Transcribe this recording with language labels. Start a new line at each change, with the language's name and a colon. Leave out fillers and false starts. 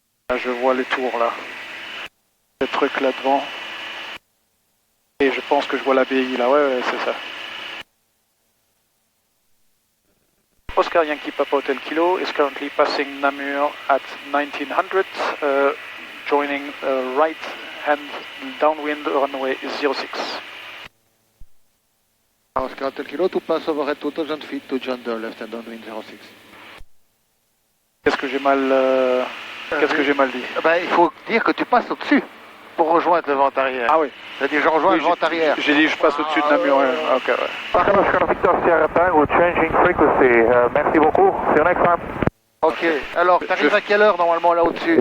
French: Là, je vois les tours là, le truc là devant. Et je pense que je vois l'abbaye là, ouais, c'est ça.
English: Oscar Yankee Papa Hotel Kilo is currently passing Namur at 1900, joining right hand downwind runway 06. Oscar Hotel Kilo to pass over at 2000 feet to join the left hand downwind 06.
French: Qu'est-ce que j'ai mal... Qu'est-ce que j'ai mal dit? Ben, il faut dire que tu passes au-dessus pour rejoindre le vent arrière. Ah oui. C'est-à-dire je rejoins le vent arrière. J'ai dit je passe au-dessus de Namur. Ouais. Ok, ouais.
English: Oscar Victor Sierra Tango, changing frequency.
French: Merci beaucoup.
English: See you next time.
French: Ok, alors tu arrives à quelle heure normalement là au-dessus?